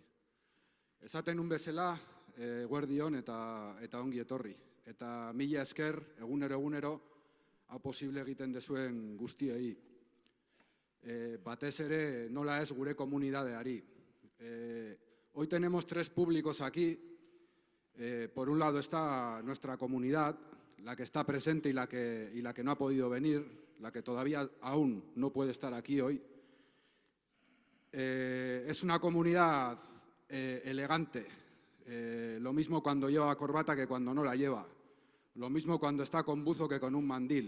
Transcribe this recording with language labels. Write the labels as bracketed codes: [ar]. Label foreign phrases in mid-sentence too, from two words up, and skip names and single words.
[eu] Esaten un bezala, eguerdion eta ongi etorri. Eta mila esker, egunero, hau posible egiten dezuen guztiei. Batez ere, nola ez gure komunidadeari. [es] Hoy tenemos 3 públicos aquí. Por un lado está nuestra comunidad, la que está presente y la que no ha podido venir, la que todavía aún no puede estar aquí hoy. Es una comunidad elegante, lo mismo cuando lleva corbata que cuando no la lleva, lo mismo cuando está con buzo que con un mandil.